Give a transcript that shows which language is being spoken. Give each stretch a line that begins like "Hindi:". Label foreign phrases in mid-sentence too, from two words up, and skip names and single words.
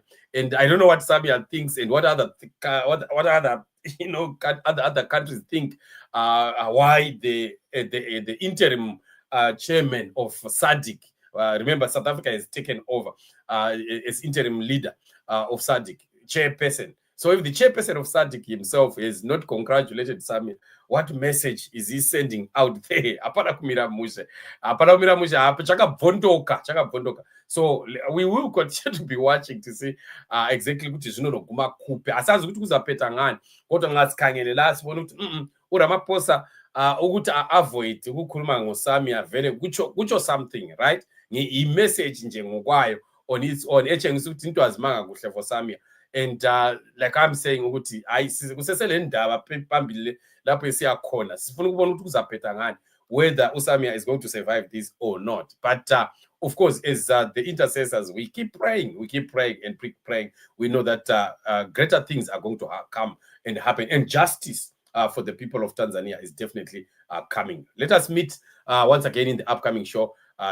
English: And I don't know what Samia thinks and what other other countries think why the interim chairman of Sadc, remember South Africa has taken over as interim leader of Sadc, chairperson. So if the chairperson of Sadc himself has not congratulated Samia, what message is he sending out there? So we will continue to be watching to see exactly what is
North Ndebele: noguma kupe. Asazi ukuthi kuzaphetha ngani. Kodwa ngasikhangele la sibona ukuthi uRamaphosa ukuthi avoid ukukhuluma ngoSamia vele kucho
English: something, right?
North Ndebele: I message nje ngokwayo
English: on its own
North Ndebele: etshengisa ukuthi into azimanga kuhle
English: for Samia. And like I'm saying
North Ndebele: ukuthi kusesele ndaba phambili lapho esiya khona sifuna ukubona ukuthi kuzaphetha ngani,
English: whether uSamia is going to survive this or not. But of course, as the intercessors, we keep praying and praying. We know that greater things are going to come and happen, and justice for the people of Tanzania is definitely coming. Let us meet once again in the upcoming show.